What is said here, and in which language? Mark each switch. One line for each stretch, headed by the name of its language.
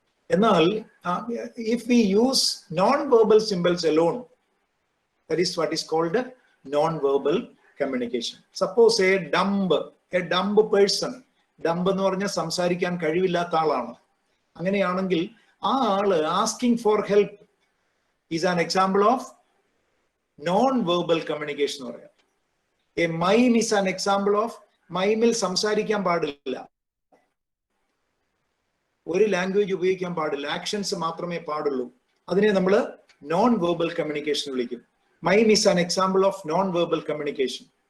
English: എന്നാൽ if we use non-verbal symbols alone, that is what is called non-verbal communication. Suppose a dumb person,
Malayalam: dumb എന്ന് പറഞ്ഞാൽ സംസാരിക്കാൻ കഴിവില്ലാത്ത ആളാണ്. അങ്ങനെയാണെങ്കിൽ ആ ആള്
English: asking for help is an example of non-verbal communication
Malayalam: എന്ന് പറയാം.
English: A mime is an example of,
Malayalam: മൈമിൽ സംസാരിക്കാൻ പാടില്ല, ഒരു ലാംഗ്വേജ് ഉപയോഗിക്കാൻ പാടില്ല, ആക്ഷൻസ് മാത്രമേ പാടുള്ളൂ. അതിനെ നമ്മൾ
English: non verbal communication
Malayalam: വിളിക്കും.
English: Mime is an example of non verbal communication.